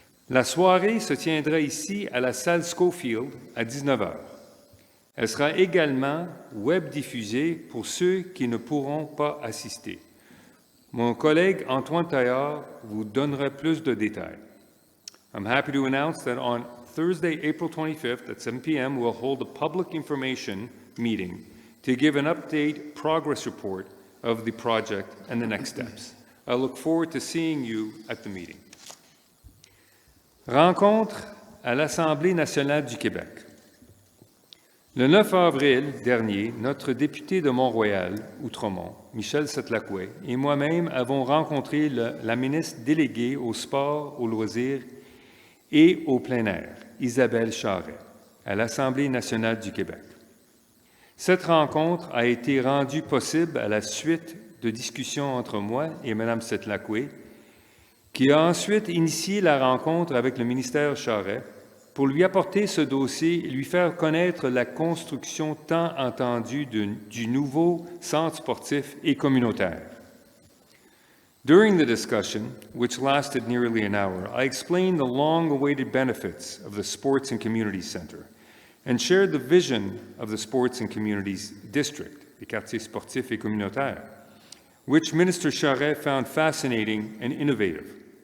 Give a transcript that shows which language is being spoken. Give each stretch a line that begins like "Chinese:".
French: La soirée se tiendra ici à la salle Schofield à 19h. Elle sera également web diffusée pour ceux qui ne pourront pas assister. Mon collègue Antoine Taillard vous donnera plus de détails.
English: I'm happy to announce that on Thursday, April 25th at 7 p.m., we'll hold a public information meeting to give an update progress report of the project and the next steps. I look forward to seeing you at the meeting.
French: Rencontre à l'Assemblée nationale du Québec. Le 9 avril dernier, notre député de Mont-Royal, Outremont, Michel Setlacoué, et moi-même avons rencontré la ministre déléguée au sport, aux loisirs et au plein air, Isabelle Charret, à l'Assemblée nationale du Québec. Cette rencontre a été rendue possible à la suite de discussions entre moi et Mme Setlacoué, qui a ensuite initié la rencontre avec le ministère Charret pour lui apporter ce dossier et lui faire connaître la construction tant attendue du nouveau centre sportif et communautaire.
English: During the discussion, which lasted nearly an hour, I explained the long-awaited benefits of the Sports and Communities Center and shared the vision of the Sports and Communities District, the quartier sportif et communautaire, which Minister Charret found fascinating and innovative.